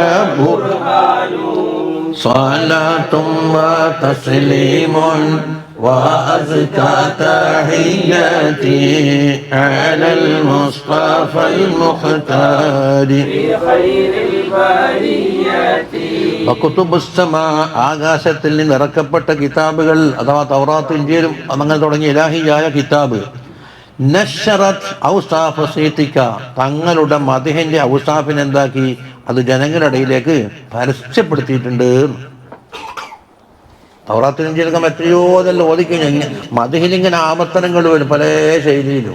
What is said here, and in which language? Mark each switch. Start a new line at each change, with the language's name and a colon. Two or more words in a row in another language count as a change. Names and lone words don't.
Arabic: برهان صلاة وتسليم وأزكى تحياتي على المصطفى المختار خير البرية وكتب السماء
Malayalam: ആകാശത്തിൽ നിന്ന് ഇറക്കപ്പെട്ട കിതാബുകൾ അഥവാ തൗറാത്ത് ഇഞ്ചീലും അങ്ങനെ തുടങ്ങിയ ഇലാഹിയായ കിതാബ്
Arabic: نشرت أوصاف
Malayalam: സീതിക തങ്ങളുടെ മദ്ഹിന്റെ ഔസാഫിനെ എന്താക്കി അത് ജനങ്ങളുടെ ഇടയിലേക്ക് പരസ്യപ്പെടുത്തിയിട്ടുണ്ട്. തൗറാത്തിൽ ഇഞ്ചീലൊക്കെ എത്രയോ അതെല്ലാം ഓതിക്കഴിഞ്ഞാൽ മദ്ഹിലിങ്ങനെ ആവർത്തനങ്ങൾ വരും പല ശൈലിയിലും.